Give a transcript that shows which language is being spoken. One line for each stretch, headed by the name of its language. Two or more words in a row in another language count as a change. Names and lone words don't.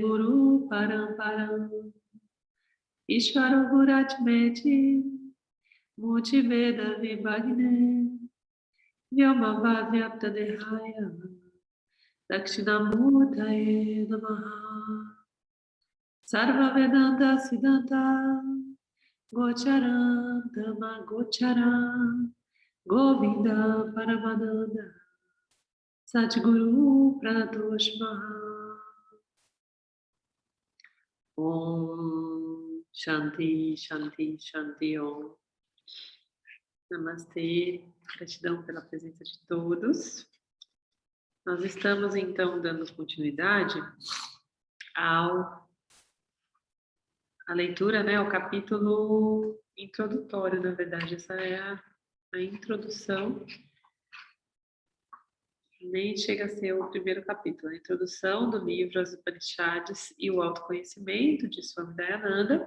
Sanskrit: Guru Paramparam Ishvaro Guratmeti Muti Veda Vibhagne Vyoma Vyapta Dehaya Dakshinamurtaye Namaha Sarva Vedanta Siddhanta Gocharam Dhamma Gocharam Govinda Paramananda Satguru Pranatosh Maha. Om Shanti, Shanti, Shanti Om.
Portuguese: Namastê, gratidão pela presença de todos. Nós estamos então dando continuidade à leitura, né, ao capítulo introdutório, na verdade, essa é a introdução, nem chega a ser o primeiro capítulo, a introdução do livro As Upanishads e o Autoconhecimento, de Swami Dayananda.